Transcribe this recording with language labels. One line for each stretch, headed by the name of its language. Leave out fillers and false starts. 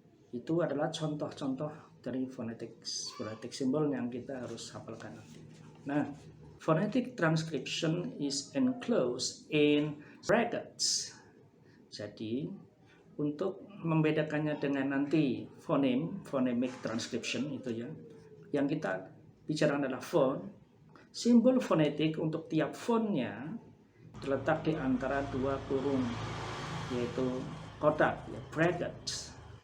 Indonesian: Itu adalah contoh-contoh dari phonetic symbol yang kita harus hafalkan nanti.
English: Nah, phonetic transcription is enclosed in brackets.
Indonesian: Jadi untuk membedakannya dengan nanti phonemic transcription itu ya, yang kita bicara adalah phone. Simbol fonetik untuk tiap fonnya terletak di antara 2 kurung, yaitu kotak, ya, brackets.